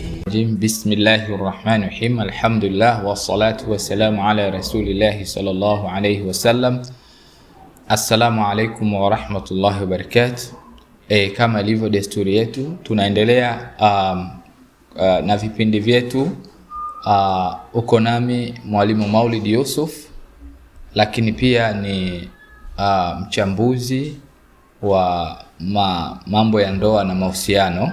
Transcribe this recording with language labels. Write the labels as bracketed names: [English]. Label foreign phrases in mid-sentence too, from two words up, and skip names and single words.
[Arabic] بسم الله الرحمن الرحيم. الحمد لله والصلاة والسلام على رسول الله صلى الله عليه وسلم. السلام عليكم ورحمة الله وبركاته. [Swahili] Kama ilivyo desturi yetu, tunaendelea na vipindi vyetu. Uko nami Mwalimu Maulid Yusuf, lakini pia ni mchambuzi wa mambo ya ndoa na mahusiano.